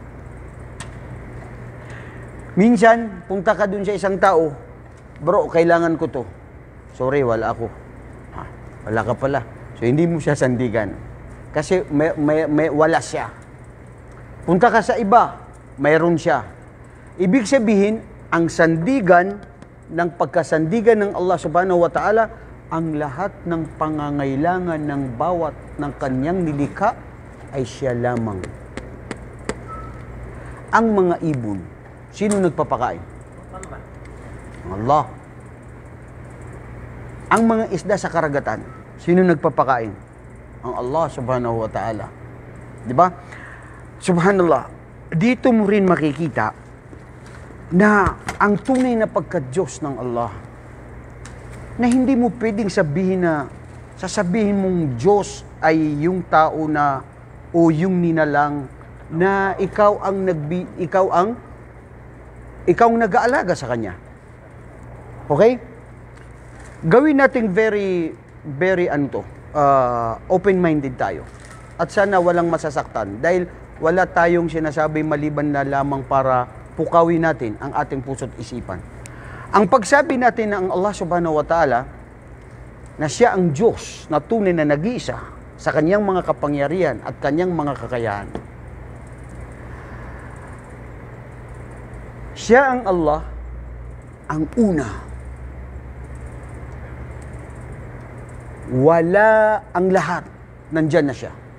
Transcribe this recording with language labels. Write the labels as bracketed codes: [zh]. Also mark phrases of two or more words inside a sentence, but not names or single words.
[tl] Minsan, punta ka dun sa isang tao, bro, kailangan ko to. Sorry, wala ako. Ha, wala ka pala. So, hindi mo siya sandigan. Kasi may wala siya. Punta ka sa iba, mayroon siya. Ibig sabihin, ang sandigan ng pagkasandigan ng Allah [ar] سبحانه وتعالى, [tl] ang lahat ng pangangailangan ng bawat ng kanyang nilikha ay siya lamang. Ang mga ibon, sino nagpapakain? Allah. Ang mga isda sa karagatan, sino nagpapakain? Ang Allah [ar] سبحانه وتعالى. [tl] Di ba? Subhanallah, dito mo rin makikita na ang tunay na pagka-Diyos ng Allah, na hindi mo pwedeng sabihin na sasabihin mong Diyos ay yung tao na o yung ninalang na ikaw ang nag-aalaga sa kanya. Okay? Gawin nating [en] very open-minded [tl] tayo. At sana walang masasaktan dahil wala tayong sinasabi maliban na lamang para pukawin natin ang ating puso't isipan. Ang pagsabi natin ng Allah [ar] سبحانه وتعالى [tl] na siya ang Diyos na tunay na nag-iisa sa kanyang mga kapangyarihan at kanyang mga kakayahan. Siya ang Allah, ang una. Wala ang lahat, nandyan na siya.